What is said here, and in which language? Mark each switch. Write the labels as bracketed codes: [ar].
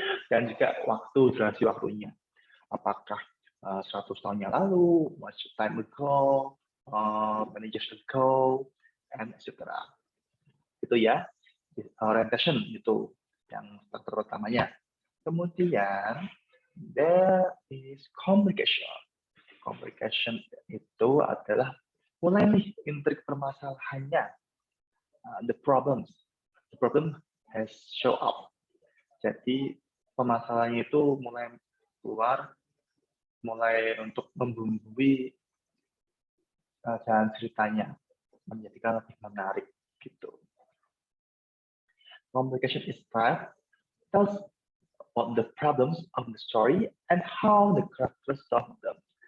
[id] Dan juga waktu, durasi waktunya. Apakah 100 tahun yang lalu, [en] much time ago, many years ago, and etc. [id] Itu ya, orientation itu yang terutamanya. Kemudian, [en] there is complication. [id] Complication itu adalah mulai nih intrik permasalahannya. [en] The problem has show up. [id] Jadi permasalahannya itu mulai keluar, mulai untuk membumbui jalan ceritanya, menjadikan lebih menarik gitu. [en] Complication is tells about the problems of the story and how the characters solve them.